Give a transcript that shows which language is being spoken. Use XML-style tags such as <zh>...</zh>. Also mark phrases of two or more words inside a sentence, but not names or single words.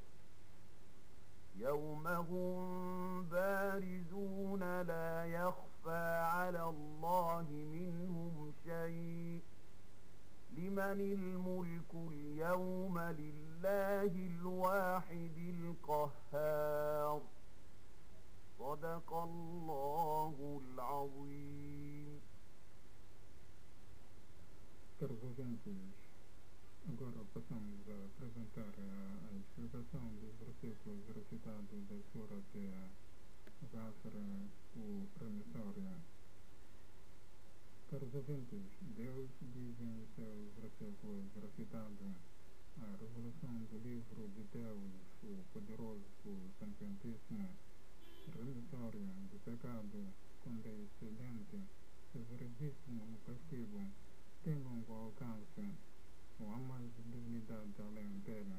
<ar>يوم هم بارزون لا يخفى على الله منهم شيء لمن الملك اليوم لله الواحد القهار صدق الله العظيم.</ar> <pt>Caros ouvintes, agora passamos a apresentar a explicação dos versículos recitados da Sura de Ghafir, o promissório. Caros ouvintes, Deus diz em seus versículos recitados a revelação do livro de Deus, o poderoso, o sapientíssimo, remissório do pecado, condescendente, severíssimo o castigo, tem longo alcance, não há mais dignidade além dele.</pt>